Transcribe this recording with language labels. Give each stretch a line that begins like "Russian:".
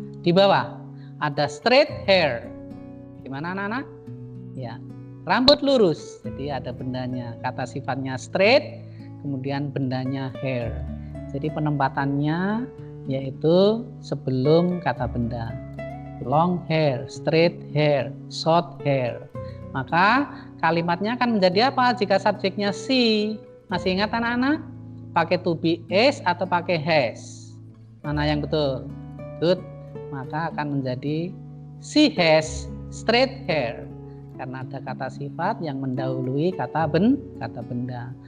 Indonesian: Di bawah ada straight hair. Gimana, anak-anak? Ya, rambut lurus. Jadi ada bendanya. Kata sifatnya straight, kemudian bendanya hair. Jadi penempatannya yaitu sebelum kata benda.
English: Long hair, straight hair, short hair.
Indonesian: Maka kalimatnya akan menjadi apa jika subjeknya she? Masih ingat, anak-anak? Pakai to be is atau pakai has? Mana yang betul? Good. Maka akan menjadi
English: she has straight hair.
Indonesian: Karena ada kata sifat yang mendahului kata benda.